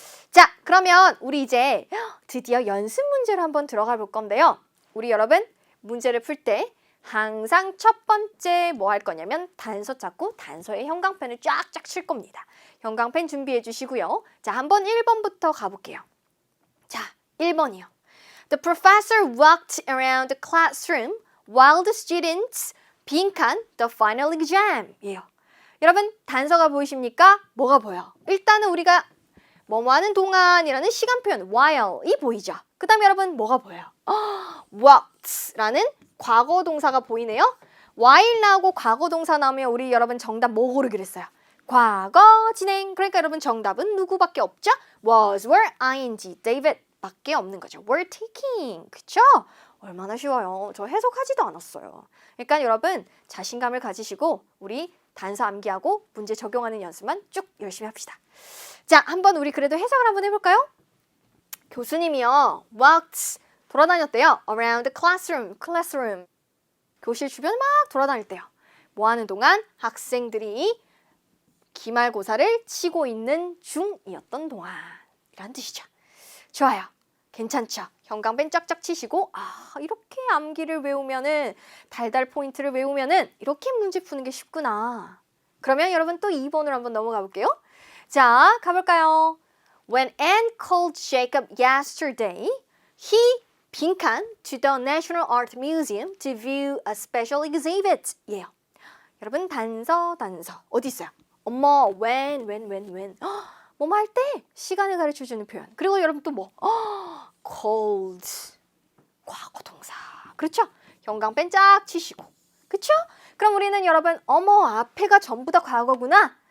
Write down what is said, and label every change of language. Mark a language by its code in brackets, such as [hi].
[ko] 자, 그러면 우리 이제 드디어 연습 문제로 한번 들어가 볼 건데요. 우리 여러분 문제를 풀 때 항상 첫 번째 뭐 할 거냐면 단서 찾고 단서에 형광펜을 쫙쫙 칠 겁니다. 형광펜 준비해 주시고요. 자, 한번 1번부터 가볼게요. 자, 1번이요. [en] The professor walked around the classroom while the students 빈칸 the final exam [ko] 예요. 여러분 단서가 보이십니까? 뭐가 보여? 일단은 우리가 뭐뭐 하는 동안이라는 시간 표현 while이 보이죠. 그 다음에 여러분 뭐가 보여요? walked라는 과거 동사가 보이네요. while 나오고 과거 동사 나오면 우리 여러분 정답 뭐 고르기로 했어요? 과거 진행. 그러니까 여러분 정답은 누구밖에 없죠? [en] was, were, ing, David [ko] 밖에 없는 거죠. [en] were taking. [ko] 그쵸? 얼마나 쉬워요. 저 해석하지도 않았어요. 그러니까 여러분 자신감을 가지시고 우리 단서 암기하고 문제 적용하는 연습만 쭉 열심히 합시다. 자, 한번 우리 그래도 해석을 한번 해볼까요? 교수님이요. walked 돌아다녔대요. [en] around the classroom. [ko] 교실 주변 막 돌아다닐 때요. 뭐 하는 동안? 학생들이 기말고사를 치고 있는 중이었던 동안이란 뜻이죠. 좋아요. 괜찮죠? 형광펜 쫙쫙 치시고 이렇게 암기를 외우면은 달달 포인트를 외우면은 이렇게 문제 푸는 게 쉽구나. 그러면 여러분 또 2번으로 한번 넘어가 볼게요. 자, 가볼까요? [en] When Anne called Jacob yesterday, he 빈칸 to the National Art Museum to view a special exhibit. [ko] 예요. 여러분 단서 어디 있어요? 엄마 when 뭐뭐 할 때 시간을 가르쳐주는 표현. 그리고 여러분 또 뭐? called 과거 동사. 그렇죠? 형광펜 쫙 치시고. 그렇죠? 그럼 우리는 여러분 어머 앞에가 전부 다 과거구나.